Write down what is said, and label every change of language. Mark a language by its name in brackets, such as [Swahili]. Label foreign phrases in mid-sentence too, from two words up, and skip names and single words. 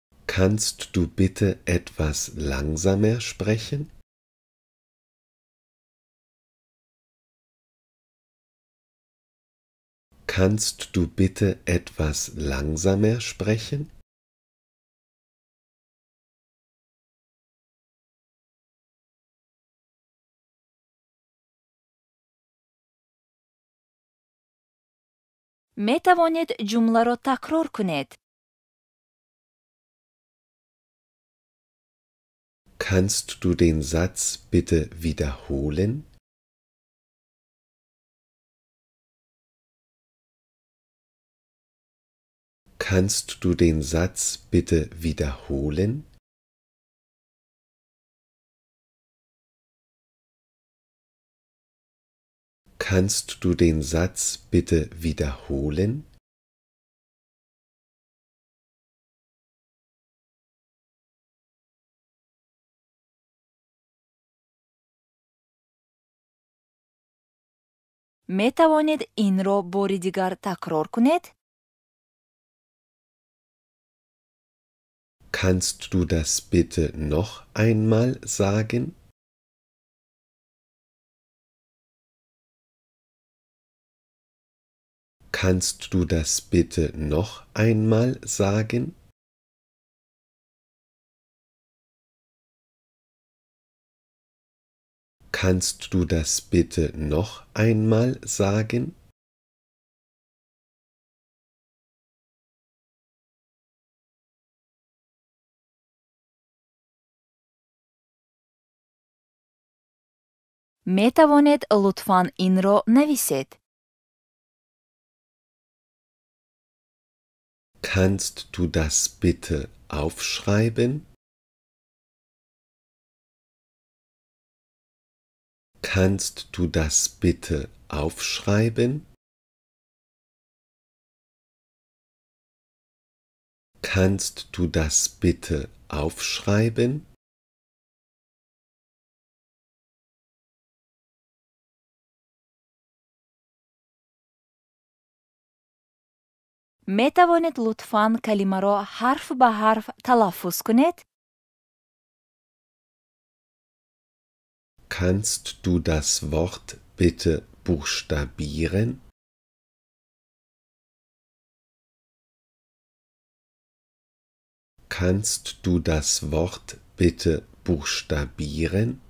[German] Kannst du bitte etwas langsamer sprechen? Kannst du bitte etwas langsamer sprechen? [Tajik] метавонед ҷумларо такрор кунед. [German] Kannst du den Satz bitte wiederholen? Kannst du den Satz bitte wiederholen? Kannst du den Satz bitte wiederholen? [Tajik] метавонед инро бори дигар такрор кунед. [German] Kannst du das bitte noch einmal sagen? Kannst du das bitte noch einmal sagen? Kannst du das bitte noch einmal sagen? [Tajik] метавонед лутфан инро нависед. [German] Kannst du das bitte aufschreiben? Kannst du das bitte aufschreiben? Kannst du das bitte aufschreiben? [Tajik] метавонед лутфан калимаро ҳарф ба ҳарф талаффуз кунед. [German] Kannst du das Wort bitte buchstabieren? Kannst du das Wort bitte buchstabieren?